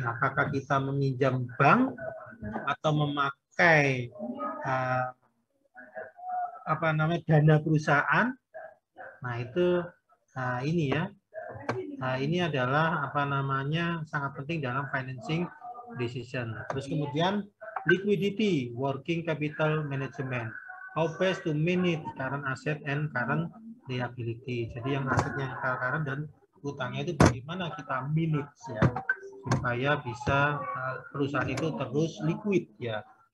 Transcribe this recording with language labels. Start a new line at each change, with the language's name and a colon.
Indonesian: Apakah kita meminjam bank atau memakai apa namanya dana perusahaan? Nah itu ini ya. Ini adalah apa namanya sangat penting dalam
English: financing decision.
Indonesian: Terus kemudian
English: liquidity, working capital management. How best to manage current asset and current liability.
Indonesian: Jadi yang asetnya current dan utangnya itu bagaimana kita manage ya supaya bisa perusahaan itu terus liquid ya.